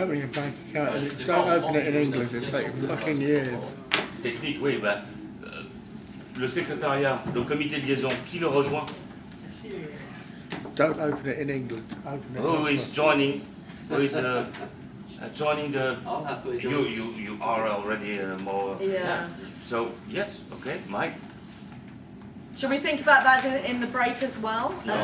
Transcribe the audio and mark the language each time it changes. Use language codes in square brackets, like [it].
[en] Opening a bank account, and don't open it in England, it'll take fucking years. [fr] Technique, oui, ben, le secrétariat, le comité de liaison, qui le rejoint? [en] Don't open it in England, open it Who is joining? Who is joining the? I'll happily join. You are already more. Yeah. So yes, okay, Mike. Should we think about that in the break as well? No,